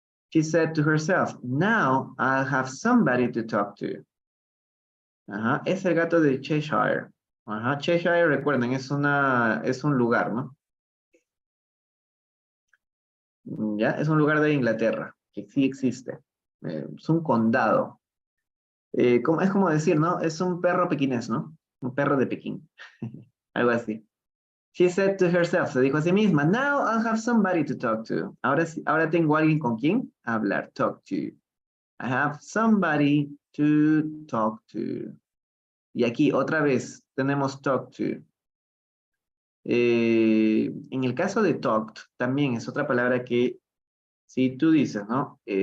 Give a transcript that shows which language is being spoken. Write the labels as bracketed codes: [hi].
[en] She said to herself, now I'll have somebody to talk to. [es] Ajá, es el gato de Cheshire. Ajá, Cheshire, recuerden, es un lugar, ¿no? ¿Ya? Es un lugar de Inglaterra, que sí existe. Es un condado. Es como decir, ¿no? Es un perro pequinés, ¿no? Un perro de Pekín. Algo así. [en] She said to herself, [es] se dijo a sí misma, [en] now I'll have somebody to talk to. [es] Ahora tengo alguien con quien hablar, talk to. [en] I have somebody to talk to. [es] Y aquí otra vez tenemos talk to. En el caso de talked, también es otra palabra que si tú dices, ¿no?